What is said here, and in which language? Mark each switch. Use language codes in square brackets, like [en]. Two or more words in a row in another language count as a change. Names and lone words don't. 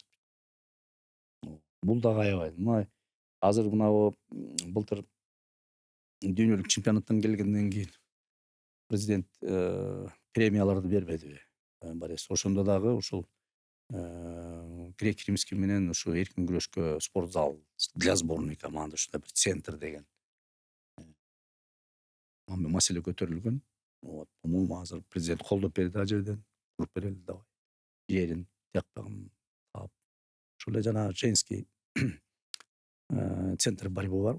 [ky] Бул дагы аябай. Мына азыр мына былтыр дүйнөлүк чемпионаттан келгенден кийин президент премияларды бербедиби? Барес. Ошондо дагы ушул грек-римский менен ушу эркин күрөшкө спорт зал [ru] для сборной команды, [ky] ушундай бир центр деген маселе көтөрүлгөн. По-моему, азыр президент колдоп берди ал жерден. Куруп берели давай. Жерин, тиякпагын таап. Ошол эле жана [ru] женский центр борьбы [ky] бар.